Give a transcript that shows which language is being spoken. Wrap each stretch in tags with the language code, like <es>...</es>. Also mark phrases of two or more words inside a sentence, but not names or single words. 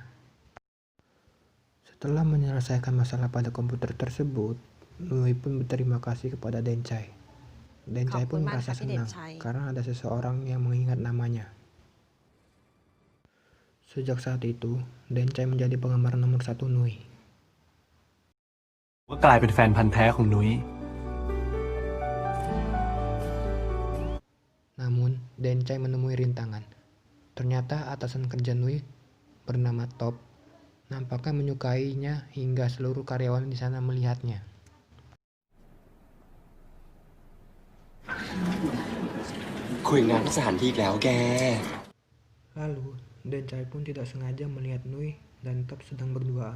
<id>Setelah menyelesaikan masalah pada komputer tersebut, Nui pun berterima kasih kepada Dencai. Dencai pun merasa senang karena ada seseorang yang mengingat namanya. Sejak saat itu, Dencai menjadi penggemar nomor 1 Nui.</id> <th>ก็กลายเป็นแฟนพันธุ์แท้ของนุ้ย</th> <id>Namun, Dencai menemui rintangan. Ternyata atasan kerja Nui bernama Top nampaknya menyukainya hingga seluruh karyawan di sana melihatnya. Lalu, Dencai pun tidak sengaja melihat Nui dan Top sedang berduaan.</id>